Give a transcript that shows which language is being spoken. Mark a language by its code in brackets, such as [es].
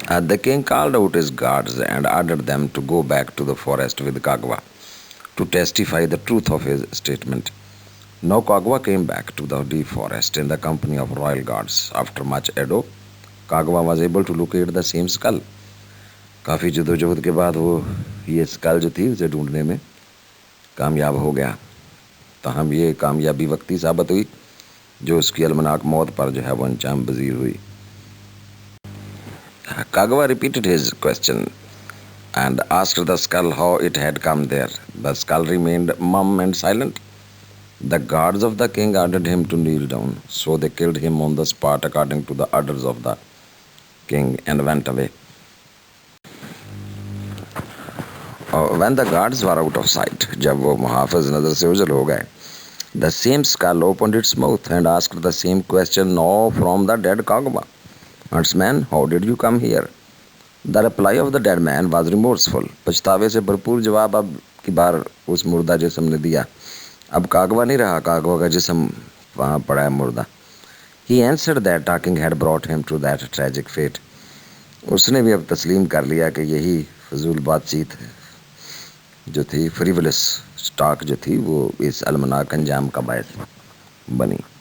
[en] The king called out his guards and ordered them to go back to the forest with Kagawa to testify the truth of his statement. Now Kagawa came back to the deep forest in the company of royal guards. After much ado, Kagawa was able to locate the same skull. [ur] کافی جدوجہد کے بعد وہ یہ skill جو تھی اسے ڈھونڈنے میں کامیاب ہو گیا. تاہم یہ کامیابی وقتی ثابت ہوئی جو اس کی المناک موت پر جو ہے وہ انجام پذیر ہوئی. [en] Kagawa repeated his question and asked the skull how it had come there. The skull remained mum and silent. The guards of the king ordered him to kneel down, so they killed him on the spot according to the orders of the king and went away. When the guards were out of sight, [ur] جب وہ محافظ نظر سے اوجھل ہو گئے, [en] the same skull opened its mouth and asked the same question now from the dead Kagawa. Huntsman, how did you come here? The reply of the dead man was remorseful. [ur] پچھتاوے سے بھرپور جواب اب کی بار اس مردہ جسم نے دیا. اب کاغوا نہیں رہا, کاغوا کا جسم وہاں پڑا ہے مردہ. [en] He answered that talking had brought him to that tragic fate. [ur] اس نے بھی اب تسلیم کر لیا کہ یہی فضول بات چیت جو تھی, [en] frivolous talk [ur] جو تھی, وہ اس المناک انجام کا باعث بنی.